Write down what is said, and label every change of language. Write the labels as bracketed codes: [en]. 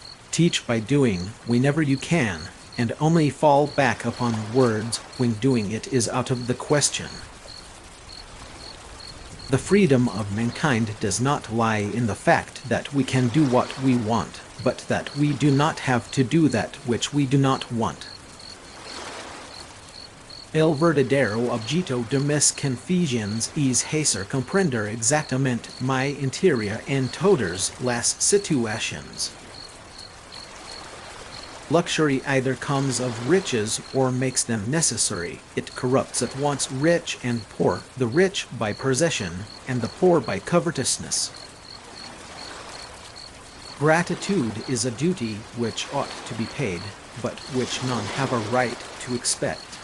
[en] Teach by doing whenever you can, and only fall back upon words when doing it is out of the question. The freedom of mankind does not lie in the fact that we can do what we want, but that we do not have to do that which we do not want. [es] El verdadero objeto de mis confesiones es hacer comprender exactamente mi interior en todas las situaciones. [en] Luxury either comes of riches or makes them necessary. It corrupts at once rich and poor, the rich by possession, and the poor by covetousness. Gratitude is a duty which ought to be paid, but which none have a right to expect.